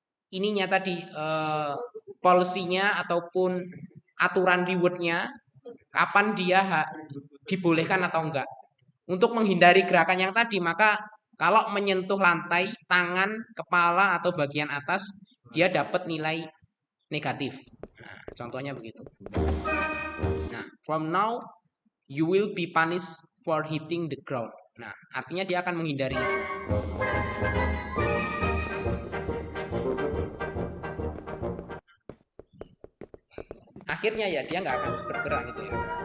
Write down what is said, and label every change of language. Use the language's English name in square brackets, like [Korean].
[Indonesian] ininya tadi policy-nya ataupun aturan reward-nya, kapan dia dibolehkan atau enggak. Untuk menghindari gerakan yang tadi, maka kalau menyentuh lantai, tangan, kepala atau bagian atas, dia dapat nilai negatif. Nah, contohnya begitu. [English] Nah, from now you will be punished for hitting the ground. [Indonesian] Nah, artinya dia akan menghindari itu. Akhirnya ya dia nggak akan bergerak gitu ya.